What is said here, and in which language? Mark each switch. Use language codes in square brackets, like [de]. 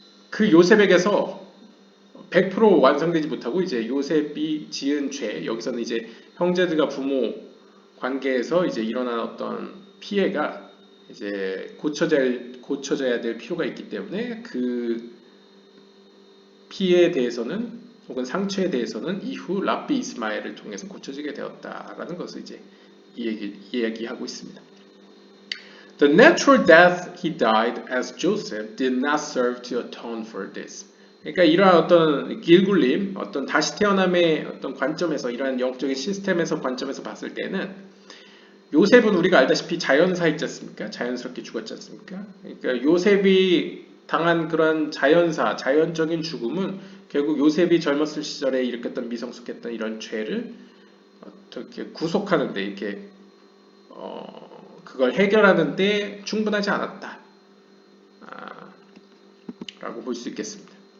[ko] 그 요셉에게서 100% 완성되지 못하고 이제 요셉이 지은 죄, 여기서는 이제 형제들과 부모 관계에서 이제 일어난 어떤 피해가 이제 고쳐져야 될 필요가 있기 때문에 그 피해에 대해서는 혹은 상처에 대해서는 이후 랍비 이스마엘을 통해서 고쳐지게 되었다라는 것을 이제 이야기하고 있습니다. [en] The natural death he died as Joseph did not serve to atone for this. [ko] 그러니까 이러한 어떤 길굴림, 어떤 다시 태어남의 어떤 관점에서 이러한 영적인 시스템에서 관점에서 봤을 때는 요셉은 우리가 알다시피 자연사 있지 않습니까? 자연스럽게 죽었지 않습니까? 그러니까 요셉이 당한 그런 자연사, 자연적인 죽음은 결국 요셉이 젊었을 시절에 일으켰던 미성숙했던 이런 죄를 어떻게 구속하는데 이렇게 그걸 해결하는데 충분하지 않았다 라고 볼 수 있겠습니다.